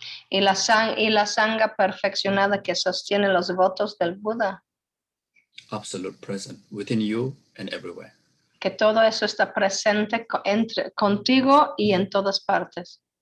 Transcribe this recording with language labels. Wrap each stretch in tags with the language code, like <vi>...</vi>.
<es>Y la sangha perfeccionada que sostiene los votos del Buda.</es> <en>Absolute present within you and everywhere.</en> <es>Que todo eso está presente contigo y en todas partes.</es>